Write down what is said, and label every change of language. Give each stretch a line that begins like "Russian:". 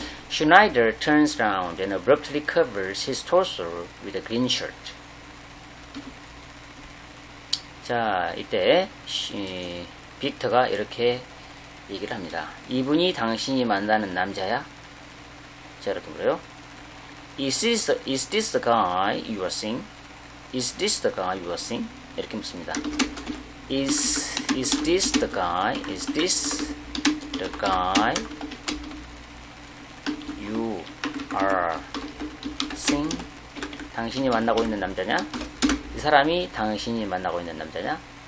English: Schneider turns around and abruptly covers his torso with a green shirt.
Korean: 자, 이때 빅터가 이렇게 얘기를 합니다. 이분이 당신이 만나는 남자야? 자, 이렇게 물어요.
English: Is this the guy you are seeing? Is this the guy you are seeing?
Korean: 이렇게 묻습니다.
English: Is this the guy? Is this the guy you are seeing?
Korean: 당신이 만나고 있는 남자냐? 이 사람이 당신이 만나고 있는 남자냐?